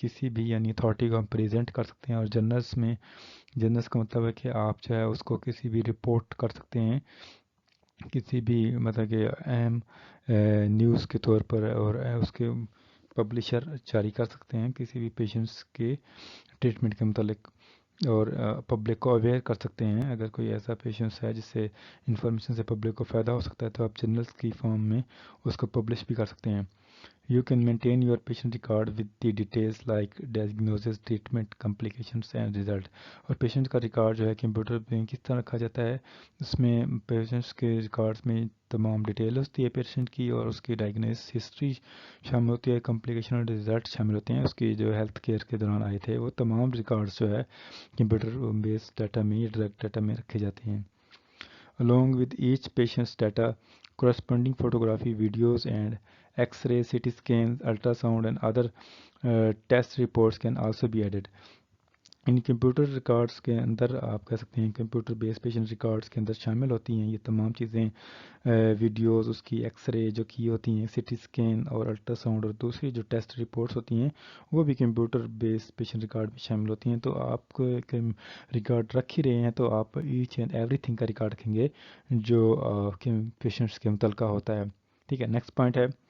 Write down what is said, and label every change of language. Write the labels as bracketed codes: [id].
[ur] بھی یعنی اتھارٹی کو ہم پریزنٹ کر سکتے ہیں. اور جرنلس کا مطلب ہے کہ آپ جو ہے اس کو کسی بھی رپورٹ کر سکتے ہیں کسی بھی مطلب کہ اہم نیوز کے طور پر اور اس کے پبلشر جاری کر سکتے ہیں کسی بھی پیشنٹس کے ٹریٹمنٹ کے متعلق اور پبلک کو اویئر کر سکتے ہیں. اگر کوئی ایسا پیشنٹس ہے جس سے انفارمیشن سے پبلک کو فائدہ ہو سکتا ہے تو آپ جرنلس کی فارم میں اس کو پبلش بھی کر سکتے ہیں. [en] You can maintain your patient record with the details like diagnosis, treatment, complications and result. [ur] اور پیشنٹ کا ریکارڈ جو ہے کمپیوٹر پہ کس طرح رکھا جاتا ہے اس میں پیشنٹس کے ریکارڈز میں تمام ڈیٹیل ہوتی ہے پیشنٹ کی اور اس کی ڈائگنوس ہسٹری شامل ہوتی ہے, کمپلیکیشن اور ریزلٹ شامل ہوتے ہیں اس کی جو ہیلتھ کیئر کے دوران آئے تھے. وہ تمام ریکارڈز جو ہے کمپیوٹر بیس ڈیٹا میں یا ڈائریکٹ ڈیٹا میں رکھے جاتے ہیں. [en] Along with each patient's data, corresponding photography, videos and X-ray, CT scans, ultrasound and other test reports can also be added. [ur] In computer records کے اندر آپ کہہ سکتے ہیں کمپیوٹر بیس پیشنٹ ریکارڈز کے اندر شامل ہوتی ہیں یہ تمام چیزیں، ویڈیوز، اس کی ایکس رے جو کی ہوتی ہیں، سی ٹی اسکین اور الٹرا ساؤنڈ اور دوسری جو ٹیسٹ رپورٹس ہوتی ہیں وہ بھی کمپیوٹر بیس پیشنٹ ریکارڈ میں شامل ہوتی ہیں۔ تو آپ کو ریکارڈ رکھ ہی رہے ہیں تو آپ [en] each and everything [ur] کا ریکارڈ رکھیں گے جو پیشنٹس کے متعلقہ ہوتا ہے، ٹھیک ہے۔ نیکسٹ پوائنٹ ہے